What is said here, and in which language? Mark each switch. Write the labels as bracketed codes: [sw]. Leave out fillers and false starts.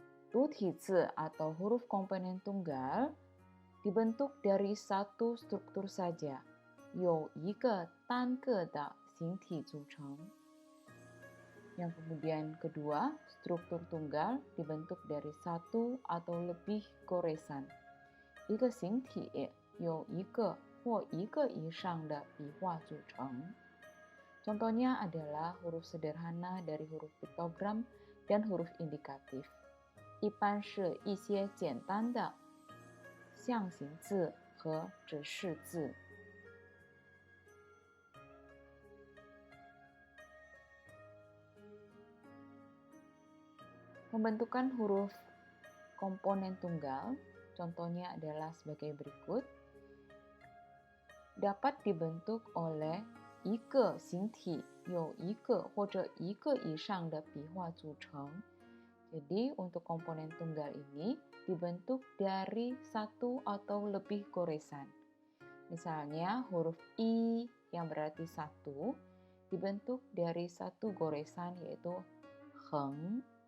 [id] Du Ti Zi atau huruf komponen tunggal dibentuk dari satu struktur saja, [zh] 有一个单个的形体组成. [id] Yang kemudian kedua, struktur tunggal dibentuk dari satu atau lebih goresan. [zh] 一个形体有一个或一个以上的笔画组成. [id] Contohnya adalah huruf sederhana dari huruf piktogram dan huruf indikatif. [zh] 一般是一些简单的象形字和指示字. [id] Pembentukan huruf komponen tunggal, contohnya adalah sebagai berikut. Dapat dibentuk oleh [zh] 一个形体有一个或者一个以上的笔画组成. [id] Jadi untuk komponen tunggal ini dibentuk dari satu atau lebih goresan. Misalnya huruf I yang berarti satu dibentuk dari satu goresan yaitu heng.